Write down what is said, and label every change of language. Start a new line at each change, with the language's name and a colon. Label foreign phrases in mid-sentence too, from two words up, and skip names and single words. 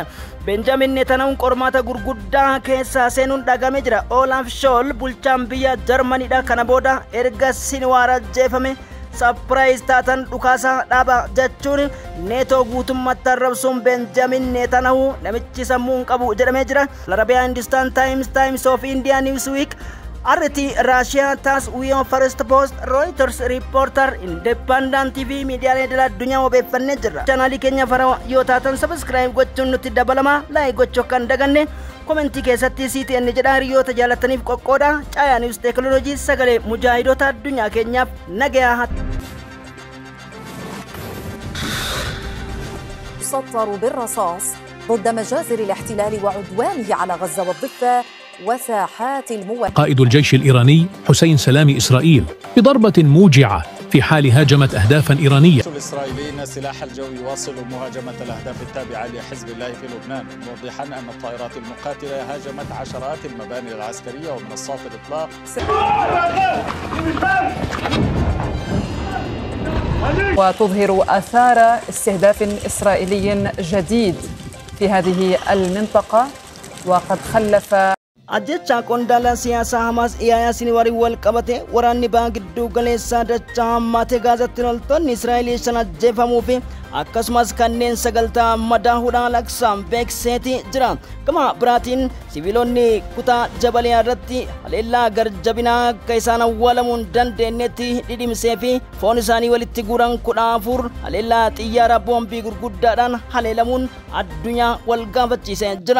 Oromo: Benjamin Netanahuun qormaata gurguddaa keessaa seenuun dhagame jira. Olaf Scholz bulchaan biyya Jarmaniidha. Kana booda erga Sinwaar ajjeefame surprise taatan dhukaasa dhaaba jechuun Neetoo guutummaatti arrabsuun Benjamin Netanahuu namichi sammuun qabu jedhamee jira. Arabiyaa Hindustan Times of India Newsweek RT Russia TASS Wiyoo First Post Reuters Reporter Independent TV miidiyaalee idil addunyaa obeeffannee jirra. Chaanaalii keenya fara yoo taatan subscribe gochuun nutti dabalama. Like gochuu kan daganne komentii keessatti CTN jedhaa hiriyoota jaalataniif qoqqooda. Caayaa News Technology sagalee mujaahidoota addunyaa keenyaaf nagayaa.
Arabic: سطروا بالرصاص ضد مجازر الاحتلال وعدوانه على غزة والضفة وساحات المواجهة. قائد الجيش الإيراني حسين سلامي إسرائيل بضربة موجعة في حال هاجمت أهدافا إيرانية. الإسرائيليين السلاح الجوي يواصل مهاجمة الأهداف التابعة لحزب الله في لبنان موضحا أن الطائرات المقاتلة هاجمت عشرات المباني العسكرية ومنصات الإطلاق. وتظهر آثار استهداف إسرائيلي جديد في هذه المنطقة وقد خلف
Oromo: ajjecha qondaala siyaasaa Hamaas Yahyaa Sinwaarii wal qabate waraanni baa gidduu galeessaa dachaa hammaate Gaazaatti loltoonni Israa'el shan ajjeefamuu fi akkasumas kanneen 90 madaa'uudhaan lakkoofsaan beeksiseeti jira. Gama biraatiin siviilonni kutaa Jabaliyaa irratti haleellaa garjabinaa akka isaan awwaalamuun dandeenyetti dhidhimsee fi foon isaanii walitti guuran 14 haleellaa xiyyaara boombii gurguddaadhaan haleelamuun addunyaa wal gaafachiisee jira.